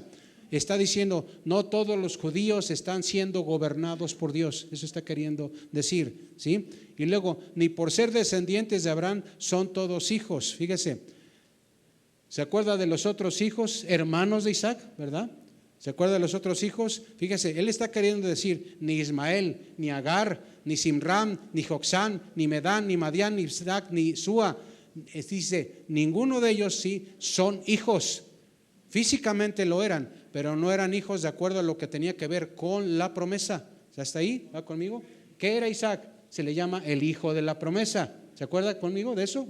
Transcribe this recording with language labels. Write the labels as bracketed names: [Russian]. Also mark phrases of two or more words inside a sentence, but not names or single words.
[Spanish] Está diciendo: no todos los judíos están siendo gobernados por Dios. Eso está queriendo decir, ¿sí? Y luego, ni por ser descendientes de Abraham son todos hijos. Fíjese, ¿se acuerda de los otros hijos, hermanos de Isaac, verdad? ¿Se acuerda de los otros hijos? Fíjese, él está queriendo decir: ni Ismael, ni Agar, ni Simram, ni Joxán, ni Medán, ni Madián, ni Isaac, ni Sua. Dice, ninguno de ellos sí son hijos. Físicamente lo eran, pero no eran hijos de acuerdo a lo que tenía que ver con la promesa. ¿Está ahí? ¿Va conmigo? ¿Qué era Isaac? Se le llama el hijo de la promesa. ¿Se acuerda conmigo de eso?